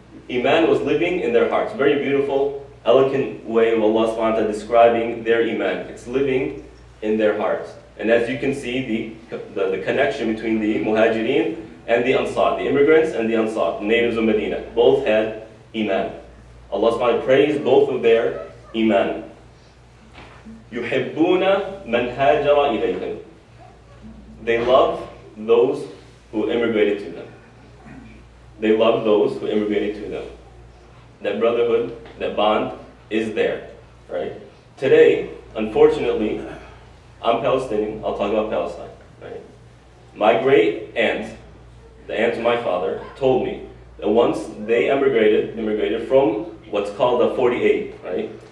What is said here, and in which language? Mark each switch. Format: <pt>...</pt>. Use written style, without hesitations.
<en>Iman was living in their hearts. Very beautiful, elegant way of Allah subhanahu wa ta'ala describing their Iman. It's living in their hearts. And as you can see, the connection between the Muhajirin and the Ansar, the immigrants and the Ansar, the natives of Medina, both had Iman. Allah subhanahu wa ta'ala praised both of their Iman.</en> <ar>يُحِبُّونَ مَنْ هَاجَرَ إِلَيْهِمْ.</ar> <en>They love those who immigrated to them. They love those who immigrated to them. That brotherhood, that bond is there, right? Today, unfortunately, I'm Palestinian. I'll talk about Palestine, right? My great aunt, the aunt of my father, told me that once they immigrated from what's called the 48, right?</en>